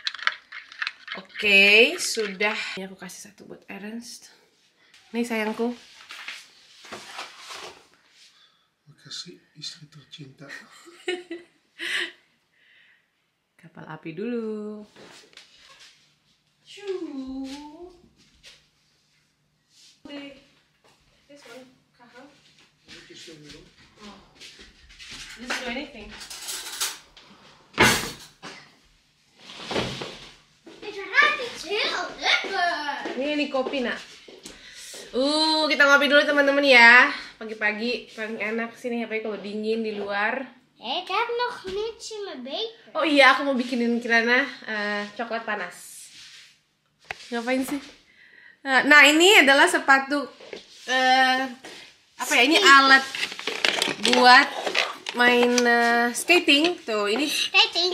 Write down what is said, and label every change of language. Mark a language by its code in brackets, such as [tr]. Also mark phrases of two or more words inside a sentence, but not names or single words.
[id] Oke, sudah. Ini aku kasih satu buat Ernst. Nih sayangku. Makasih istri tercinta. Kapal api dulu. [en] Just do anything. [id] Ini kopi nak. Kita ngopi dulu teman-teman ya. Pagi-pagi paling enak sini, apalagi kalau dingin di luar. [nl] Ik heb nog niets in mijn beker. [id] Oh iya, aku mau bikinin Kirana coklat panas. Ngapain sih? Nah ini adalah sepatu apa ya? Ini alat buat main skating. Tuh ini. Skating.